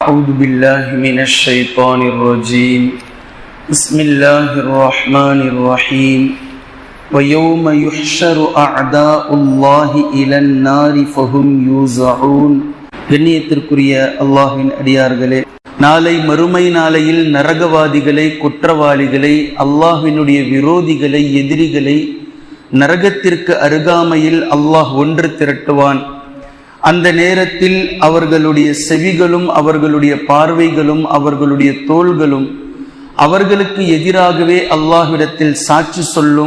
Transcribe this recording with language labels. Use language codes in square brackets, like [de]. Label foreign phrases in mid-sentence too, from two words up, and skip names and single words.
[ar] أعوذ بالله من الشيطان الرجيم بسم الله الرحمن الرحيم ويوم يحشر أعداء الله إلى النار فهم يوزعون. [ta] கண்ணியத்திற்குரிய அல்லாஹ்வின் அடியார்களே, நாளை மறுமை நாளையில் நரகவாதிகளை, குற்றவாளிகளை, அல்லாஹ்வினுடைய விரோதிகளை, எதிரிகளை நரகத்திற்கு அருகாமையில் அல்லாஹ் ஒன்று திரட்டுவான். அந்த நேரத்தில் அவர்களுடைய செவிகளும் அவர்களுடைய பார்வைகளும் அவர்களுடைய தோள்களும் அவர்களுக்கு எதிராகவே அல்லாஹ்விடத்தில் சாட்சி சொல்லும்.